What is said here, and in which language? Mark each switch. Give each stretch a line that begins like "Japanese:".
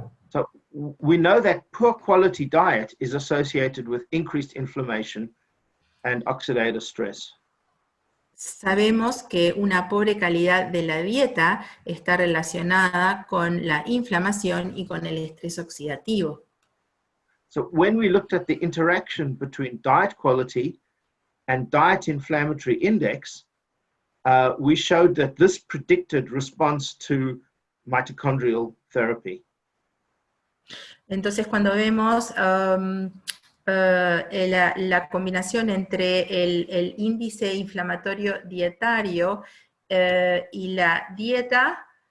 English: So we know that poor quality diet is associated with increased inflammation and oxidative stress.
Spanish: Sabemos que una pobre calidad de la dieta está relacionada con la inflamación y con el estrés oxidativo.
English: So when we looked at the interaction between diet quality and diet inflammatory index, we showed that this predicted response to mitochondrial therapy.
Spanish: Entonces cuando vemos la combinación entre el índice inflamatorio dietario y la dieta,